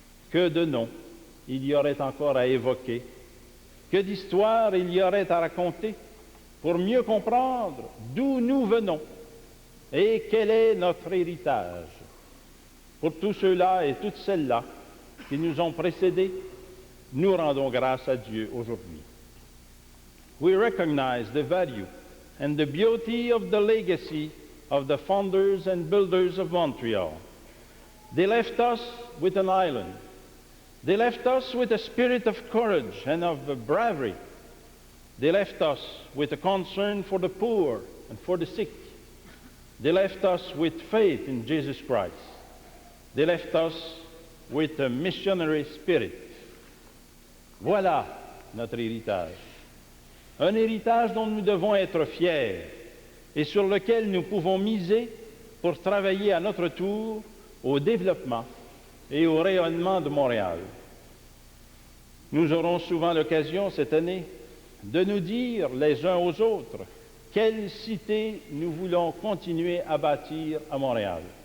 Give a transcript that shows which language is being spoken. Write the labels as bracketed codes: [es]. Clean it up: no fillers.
[fr] Que de noms il y aurait encore à évoquer, que d'histoires il y aurait à raconter pour mieux comprendre d'où nous venons et quel est notre héritage. Pour tous ceux-là et toutes celles-là qui nous ont précédés, nous rendons grâce à Dieu aujourd'hui. [en] We recognize the value and the beauty of the legacy of the founders and builders of Montreal. They left us with an island. They left us with a spirit of courage and of bravery. They left us with a concern for the poor and for the sick. They left us with faith in Jesus Christ. They left us with a missionary spirit. [fr] Voilà notre héritage. Un héritage dont nous devons être fiers et sur lequel nous pouvons miser pour travailler à notre tour au développement et au rayonnement de Montréal. Nous aurons souvent l'occasion cette année de nous dire les uns aux autres quelle cité nous voulons continuer à bâtir à Montréal.